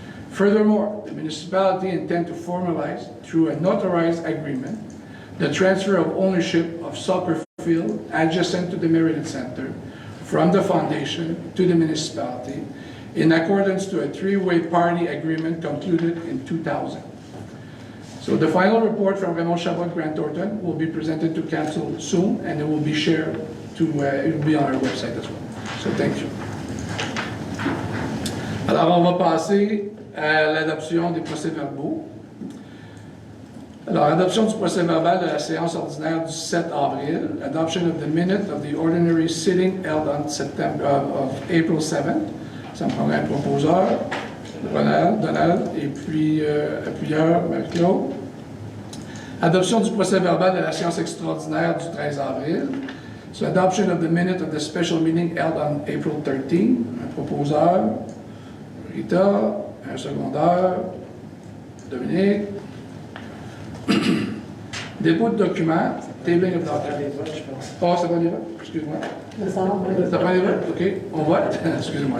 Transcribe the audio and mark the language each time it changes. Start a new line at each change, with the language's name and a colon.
English: Furthermore, the municipality intends to formalize, through a notarized agreement, the transfer of ownership of soccer field adjacent to the Meredith Center from the Foundation to the municipality in accordance to a 3-way party agreement concluded in 2000. So the final report from Raymond Chabot Grant Thornton will be presented to Council soon, and it will be shared it will be on our website as well. So thank you.
French: Alors on va passer à l'adoption des procès-verbaux. Alors, adoption du procès-verbal de la séance ordinaire du 7 avril,
English: adoption of the minute of the ordinary sitting held on April 7th.
French: Ça me prendrait un proposeur, Donald, et puis appuyeur, Marie-Claude. Adoption du procès-verbal de la séance extraordinaire du 13 avril.
English: So, adoption of the minute of the special meeting held on April 13.
French: Un proposeur, Rita, un secondeur, Dominique. Dépôt de documents,
English: tabling of documents.
French: Oh, c'est pas des votes? Excuse-moi. C'est pas des votes? OK. On vote? Excuse-moi.